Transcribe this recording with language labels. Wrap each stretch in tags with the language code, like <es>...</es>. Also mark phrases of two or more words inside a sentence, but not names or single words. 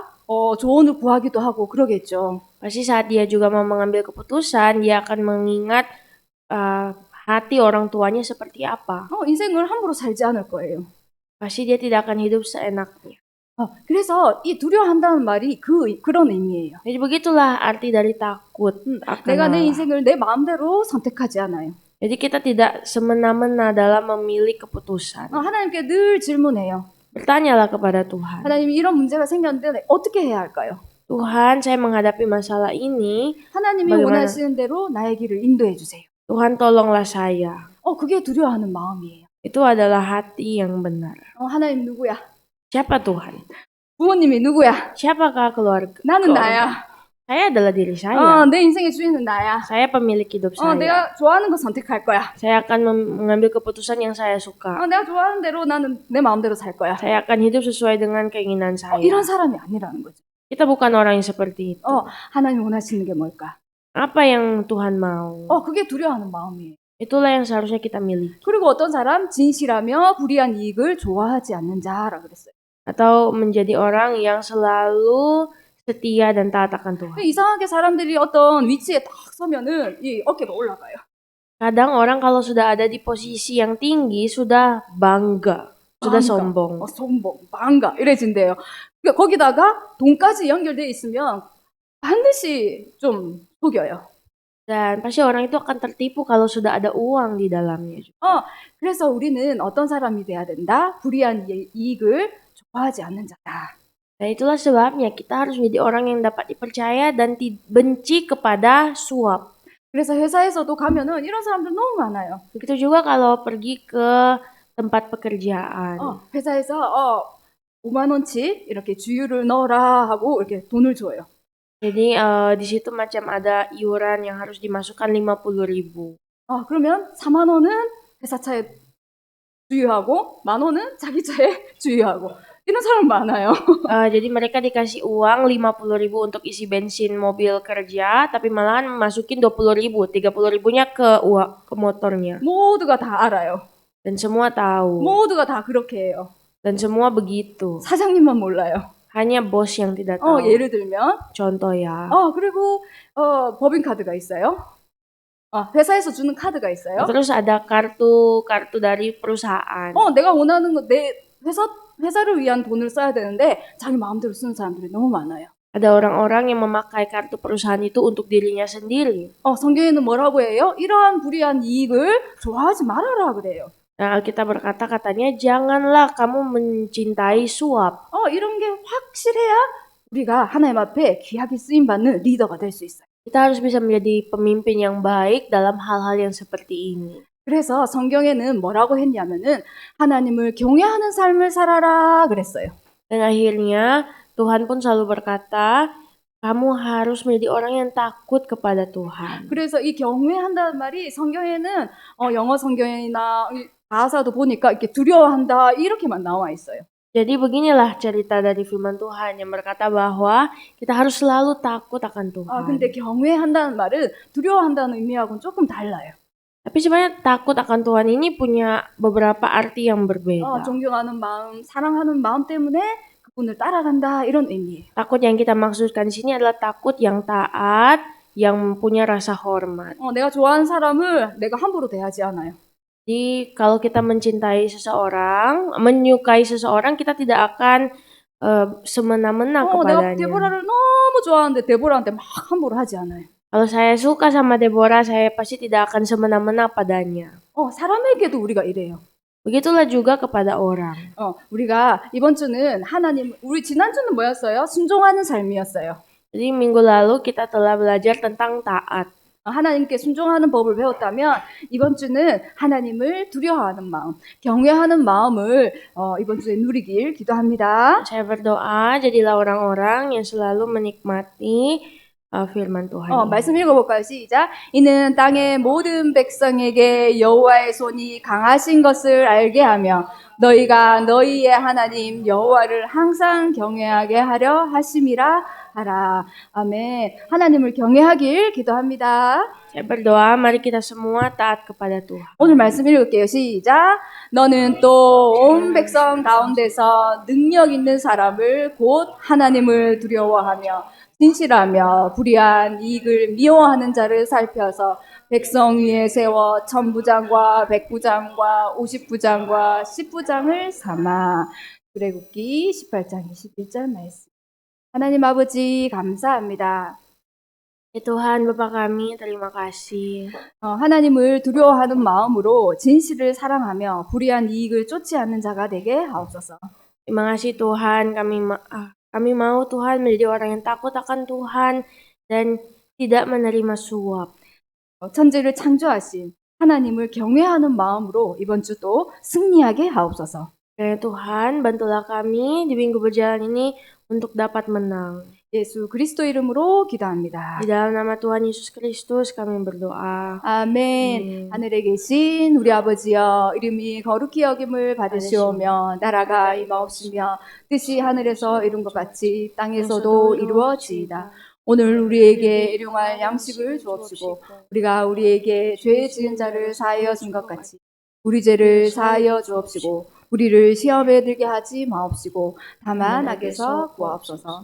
<ko>조언을 구하기도 하고 그러겠죠.</ko> <id>Pasti saat dia juga mau mengambil keputusan, dia akan mengingat hati orang tuanya seperti apa.</id> <ko>인생을 함부로 살지 않을 거예요.</ko> <id>Pasti dia tidak akan hidup seenaknya.</id> <ko>그래서 이 두려워한다는 말이 그런 의미예요.</ko> <id>Jadi begitulah arti dari takut akan</id> <ko>내가 내</ko> <id>Allah.</id> <ko>인생을 내 마음대로 선택하지 않아요.</ko> <id>Jadi kita tidak semena-mena dalam memilih keputusan.</id> <ko>하나님께 늘 질문해요.</ko> <id>Bertanyalah kepada Tuhan.</id> <ko>하나님 이런 문제가 생겼는데 어떻게 해야 할까요?</ko> <id>Tuhan, saya menghadapi masalah ini.</id> <ko>하나님이</ko> <id>bagaimana?</id> <ko>원하시는 대로 나의 길을 인도해 주세요.</ko> <id>Tuhan, tolonglah saya.</id> <ko>그게 두려워하는 마음이에요.</ko> <id>Itu adalah hati yang benar.</id> <ko>하나님 누구야?</ko> <id>Siapa Tuhan?</id> <ko>부모님이 누구야?</ko> <id>Siapakah keluarga?</id> <ko>나는 나야.</ko> <id>Saya adalah diri saya.</id> <ko>내 인생의 주인은 나야.</ko> <id>Saya pemilik hidup saya.</id> <ko>내가 좋아하는 거 선택할 거야.</ko> <id>Saya akan mengambil keputusan yang saya suka.</id> <ko>내가 좋아하는 대로 나는 내 마음대로 살 거야.</ko> <id>Saya akan hidup sesuai dengan keinginan saya.</id> <ko>이런 사람이 아니라는 거죠.</ko> <id>Kita bukan orang yang seperti itu.</id> <ko>하나님 원하시는 게 뭘까?</ko> <id>Apa yang Tuhan mau?</id> <ko>그게 두려워하는 마음이에요.</ko> <id>Itulah yang seharusnya kita miliki.</id> <ko>그리고 어떤 사람 진실하며 불의한 이익을 좋아하지 않는 자라 그랬어요.</ko> <id>Atau menjadi orang yang selalu setia dan taat akan Tuhan.</id> <ko>이상하게 사람들이 어떤 위치에 딱 서면은 이 어깨가 올라가요.</ko> <id>Kadang orang kalau sudah ada di posisi yang tinggi sudah bangga, sudah sombong. 소mbong, bangga</id> <ko>이래진대요. 그러니까 거기다가 돈까지 연결돼 있으면 반드시 좀 속여요.</ko> <id>Dan pasti orang itu akan tertipu kalau sudah ada uang di dalamnya.</id> <ko>그래서 우리는 어떤 사람이 돼야 된다? 불의한 이익을 좋아하지 않는 자다.</ko> <id>Nah itulah sebabnya kita harus menjadi orang yang dapat dipercaya dan benci kepada suap.</id> <ko>그래서 회사에서도 가면은 이런 사람들 너무 많아요.</ko> <id>Begitu juga kalau pergi ke tempat pekerjaan.</id> <ko>회사에서 5만 원치 이렇게 주유를 넣어라 하고 이렇게 돈을 줘요.</ko> <id>Jadi di situ macam ada iuran yang harus dimasukkan 50.000.</id> <ko>그러면 4만 원은 회사 차에 주유하고 1만 원은 자기 차에 주유하고 이런 사람 많아요.</ko> <id>Jadi mereka dikasih uang 50.000 untuk isi bensin mobil kerja, tapi malahan masukin 20.000, 30.000-nya ke motornya.</id> <ko>모두가 다 알아요.</ko> <id>Dan semua tahu.</id> <ko>모두가 다 그렇게 해요.</ko> <id>Dan semua begitu.</id> <ko>사장님만 몰라요.</ko> <id>Hanya bos yang tidak tahu.</id> <ko>예를 들면</ko> <id>Contoh ya.</id> <ko>그리고 법인카드가 있어요. 회사에서 주는 카드가 있어요.</ko> <id>Terus ada kartu dari perusahaan.</id> <ko>내가 원하는 거 내 회사를 위한 돈을 써야 되는데 자기 마음대로 쓰는 사람들이 너무 많아요.</ko> <id>Ada orang-orang yang memakai kartu perusahaan itu untuk dirinya sendiri.</id> <ko>성경에는 뭐라고 해요? 이러한 불의한 이익을 좋아하지 말아라 그래요.</ko> <id>Nah, Alkitab berkata katanya janganlah kamu mencintai suap.</id> <ko>이런 게 확실해야 우리가 하나님 앞에 귀하게 쓰임 받는 리더가 될 수 있어요.</ko> <id>Kita harus bisa menjadi pemimpin yang baik dalam hal-hal yang seperti ini.</id> <ko>그래서 성경에는 뭐라고 했냐면은 하나님을 경외하는 삶을 살아라 그랬어요.</ko> <id>Dan akhirnya Tuhan pun selalu berkata, kamu harus menjadi orang yang takut kepada Tuhan.</id> <ko>그래서 이 경외한다는 말이 성경에는 영어 성경이나 이 가사도 보니까 이렇게 두려워한다 이렇게만 나와 있어요.</ko> <id>Jadi beginilah cerita dari firman Tuhan yang berkata bahwa kita harus selalu takut akan Tuhan.</id> <ko>근데 경외한다는 말은 두려워한다는 의미하고는 조금 달라요.</ko> <id>Tapi sebenarnya takut akan Tuhan ini punya beberapa arti yang berbeda.</id> <ko>존경하는 마음, 사랑하는 마음 때문에 그분을 따라간다 이런 의미예요.</ko> <id>Takut yang kita maksudkan di sini adalah takut yang taat, yang punya rasa hormat.</id> <ko>내가 좋아하는 사람을 내가 함부로 대하지 않아요.</ko> <id>Jadi kalau kita mencintai seseorang, menyukai seseorang, kita tidak akan semena-mena</id> <ko>내가</ko> <id>kepadanya.</id> <ko>데보라를 너무 좋아하는데 데보라한테 막 함부로 하지 않아요.</ko> <id>Kalau saya suka sama Deborah, saya pasti tidak akan semena-mena padanya.</id> <ko>사람에게도 우리가 이래요.</ko> <id>Begitulah juga kepada orang.</id> <ko>우리가 이번 주는 우리 지난주는 뭐였어요? 순종하는 삶이었어요.</ko> <id>Jadi minggu lalu kita telah belajar tentang taat.</id> <ko>하나님께 순종하는 법을 배웠다면 이번 주는 하나님을 두려워하는 마음, 경외하는 마음을 이번 주에 누리길 기도합니다.</ko> <id>Saya berdoa jadilah orang-orang yang selalu menikmati firman Tuhan.</id> <ko>말씀 읽어볼까요? 시작. 이는 땅의 모든 백성에게 여호와의 손이 강하신 것을 알게 하며 너희가 너희의 하나님 여호와를 항상 경외하게 하려 하심이라 하라. 아멘. 하나님을 경외하길 기도합니다.</ko> <id>Saya berdoa, mari kita semua taat kepada Tuhan.</id> <ko>오늘 말씀 읽을게요. 시작. 너는 또 온 백성 가운데서 능력 있는 사람을 곧 하나님을 두려워하며 진실하며 불의한 이익을 미워하는 자를 살펴서 백성 위에 세워 천부장과 백부장과 50부장과 10부장을 삼아. 출애굽기 18장 21절 말씀. 하나님 아버지 감사합니다.</ko> <id>Ya Tuhan, Bapa kami, terima kasih.</id> <ko>하나님을 두려워하는 마음으로 진실을 사랑하며 불의한 이익을 쫓지 않는 자가 되게 하옵소서.</ko> <id>Terima kasih Tuhan, kami mau Tuhan menjadi orang yang takut akan Tuhan dan tidak menerima suap.</id> <ko>천지를 창조하신 하나님을 경외하는 마음으로 이번 주도 승리하게 하옵소서.</ko> <id>Kiranya Tuhan, bantulah kami di minggu berjalan ini untuk dapat menang.</id> <ko>예수 그리스도 이름으로 기도합니다.</ko> <id>Di dalam nama Tuhan Yesus Kristus kami berdoa.</id> <ko>아멘. 하늘에 계신 우리 아버지여, 이름이 거룩히 여김을 받으시오며 나라가 임하옵시며 뜻이 하늘에서 이룬 것 같이 땅에서도 이루어지이다. 오늘 우리에게 일용할 양식을 주옵시고 우리가 우리에게 죄 지은 자를 사하여 준 것 같이 우리 죄를 사하여 주옵시고 우리를 시험에 들게 하지 마옵시고 다만 악에서 구하옵소서.</ko>